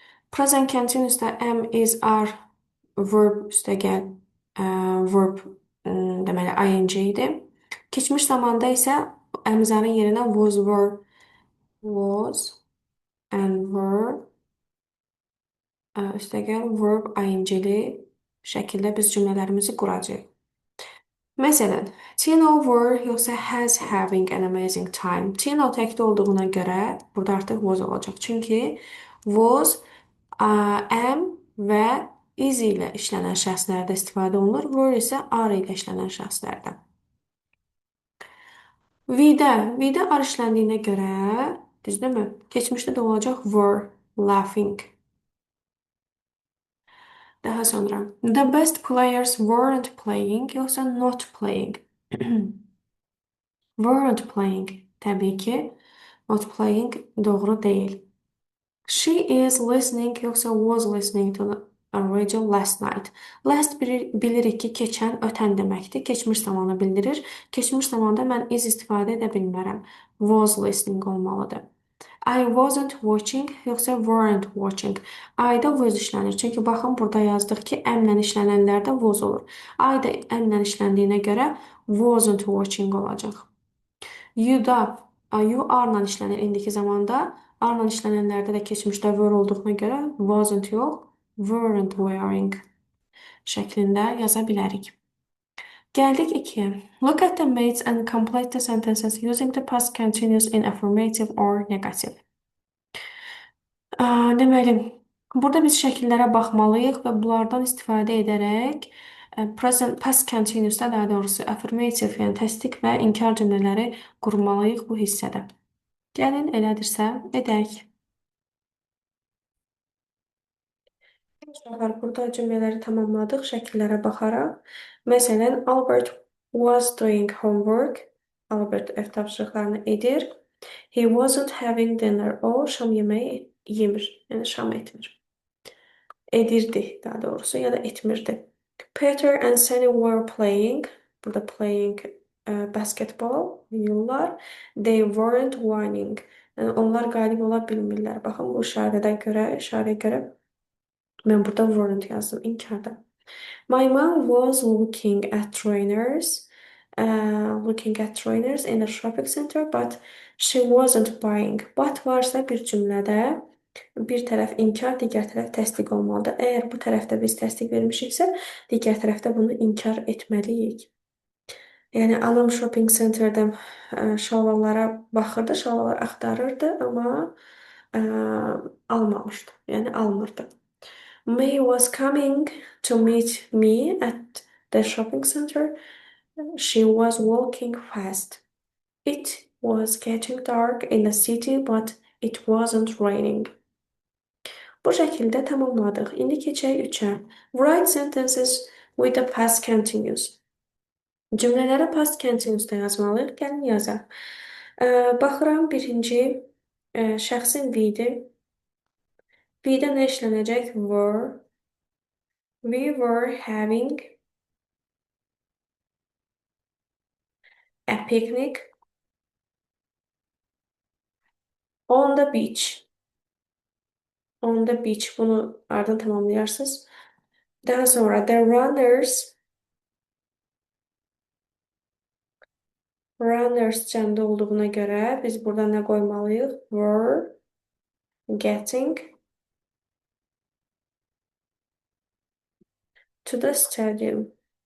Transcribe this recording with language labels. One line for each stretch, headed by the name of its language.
Azerbaijani: Present Continuous-da am, is, are, verb üstəgəl verb deməli ing idi. Keçmiş zamanda isə əmzanın yerinə was, were, was and were üstəgəl verb ing-li şəkildə biz cümlələrimizi quracağıq.
English: Məsələn, Tino were yoxsa has having an amazing time.
Azerbaijani: Tino təkdə olduğuna görə burada artıq was olacaq. Çünki was am və is ilə işlənən şəxslərdə istifadə olunur. Were isə are ilə işlənən şəxslərdə. We-də are işləndiyinə görə, düzdürmü? Keçmişdə də olacaq were laughing.
English: Daha sonra the best players weren't playing yoxsa not playing.
Azerbaijani: Weren't playing təbii ki not playing doğru deyil.
English: She is listening yoxsa was listening to the radio last night.
Azerbaijani: Last bilirik ki keçən, ötən deməkdir. Keçmiş zamanı bildirir. Keçmiş zamanda mən is istifadə edə bilmərəm. Was listening olmalıdır.
English: I wasn't watching yoxsa weren't watching.
Azerbaijani: I-da was işlənir. Çünki baxın burada yazdıq ki, əmlə işlənənlərdə was olur. I-da əmlə işləndiyinə görə wasn't watching olacaq. You-da you are-la işlənir indiki zamanda. Are-la işlənənlərdə də keçmişdə were olduğuna görə wasn't yox, weren't wearing şəklində yaza bilərik. Gəldik 2-yə.
English: Look at the mates and complete the sentences using the past continuous in affirmative or negative.
Azerbaijani: Deməli, burada biz şəkillərə baxmalıyıq və bunlardan istifadə edərək past continuousda daha doğrusu affirmative, yəni təsdiq və inkar cümlələri qurmalıyıq bu hissədə. Gəlin elədirsə edək. Uşaqlar, burada cümlələri tamamladıq şəkillərə baxaraq. Məsələn,
English: Albert was doing homework.
Azerbaijani: Albert ev tapşırıqlarını edir.
English: He wasn't having dinner.
Azerbaijani: O şam yeməyi yemir, yəni şam etmir. Edirdi daha doğrusu ya da etmirdi.
English: Peter and Sunny were playing.
Azerbaijani: Burada
English: playing basketball
Azerbaijani: oynayırlar.
English: They weren't winning.
Azerbaijani: Yəni onlar qalib ola bilmirlər. Baxın bu işarəyə görə mən burada weren't yazdım inkarda.
English: My mom was looking at trainers in the shopping center, but she wasn't buying.
Azerbaijani: But varsa bir cümlədə bir tərəf inkar, digər tərəf təsdiq olmalıdır. Əgər bu tərəfdə biz təsdiq vermişiksə, digər tərəfdə bunu inkar etməliyik. Yəni anam shopping centerdə şalvarlara baxırdı, şalvarlar axtarırdı, amma almamışdı. Yəni almırdı.
English: May was coming to meet me at the shopping center. She was walking fast. It was getting dark in the city, but it wasn't raining.
Azerbaijani: Bu şəkildə tamamladıq. İndi keçək 3-ə.
English: Write sentences with the past continuous.
Azerbaijani: Cümlələri past continuousda yazmalıyıq. Gəlin yazaq. Baxıram birinci şəxsin we-dir. We-də nə işlənəcək? Were.
English: We were having a picnic on the beach. On the beach.
Azerbaijani: Bunu ardından tamamlayarsınız. Daha sonra the runners cəmdə olduğuna görə biz burada nə qoymalıyıq?
English: Were getting to the stadium.